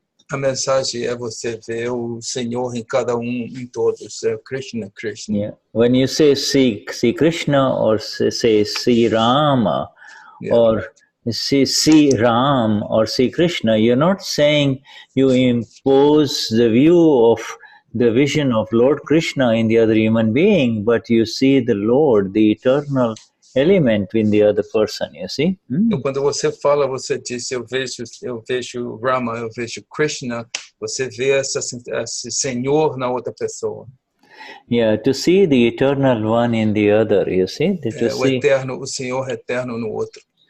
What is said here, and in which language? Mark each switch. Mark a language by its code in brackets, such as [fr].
[pt] A mensagem é você ver o Senhor em cada em todos, é Krishna, Krishna. [en] Yeah. When you say see Krishna or say see Rama, or see Ram or see Krishna, you're not saying you impose the view of the vision of Lord Krishna in the other human being, but you see the Lord, the eternal element in the other person, you see. [pt] Então, quando você fala, você diz, eu vejo Rama, eu vejo Krishna, você vê esse Senhor na outra pessoa. [en] Yeah, to see the eternal one in the other, you see. [pt] O eterno, o Senhor eterno no outro.